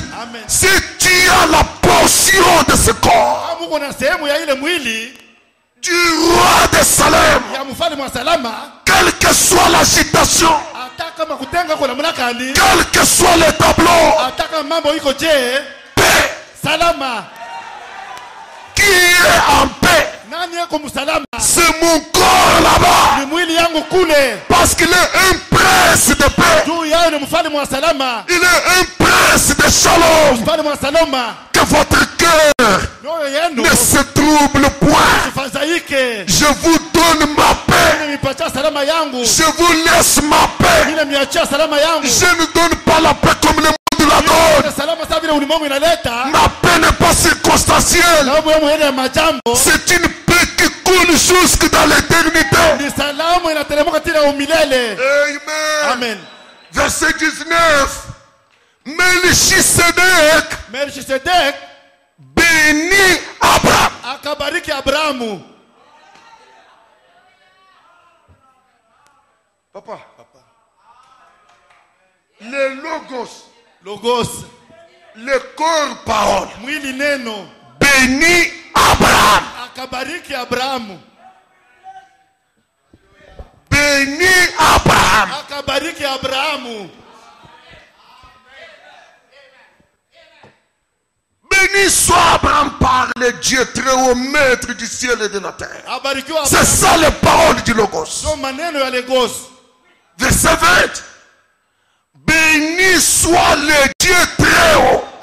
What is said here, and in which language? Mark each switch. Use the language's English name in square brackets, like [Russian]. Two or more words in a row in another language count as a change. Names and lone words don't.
[French] Si tu as la portion de ce corps du roi de Salem, quelle que soit l'agitation, quel que soit le tableau, paix. Qui est en paix? C'est mon corps là-bas. Parce qu'il est un prince de paix. [Swahili] salama. [French] Il est un prince de shalom. [Swahili] Mfalme wa salama. [French] Que votre cœur ne se trouble point. [Swahili] Fadhaike. [French] Je vous donne ma paix. [Swahili] Nimepatia salama yangu. [French] Je vous laisse ma paix. [Swahili] Nimeachia salama yangu. [French] Je ne donne pas la paix comme le monde la donne. [Swahili] Salama sawa vile ulimwengu inaleta. [French] Ma paix n'est pas circonstancielle. C'est une paix qui coule jusque dans l'éternité. [Swahili] Ni salama inateremka tena umilele. Amen. Amen. [French] Verset 19. Melchisedec bénit Abraham. [Swahili] Akabariki Abrahamu. Papa. [French] Le logos. Le corps parole. [Swahili] Mwili neno. [French] Bénit Abraham. [Swahili] Akabariki Abrahamu. [French] Bénit Abraham. [Swahili] Akabariki Abrahamu. [French] Béni soit Abraham par le Dieu très haut, maître du ciel et de la terre. C'est ça les paroles du Logos. Verset 20. Béni soit le Dieu très haut.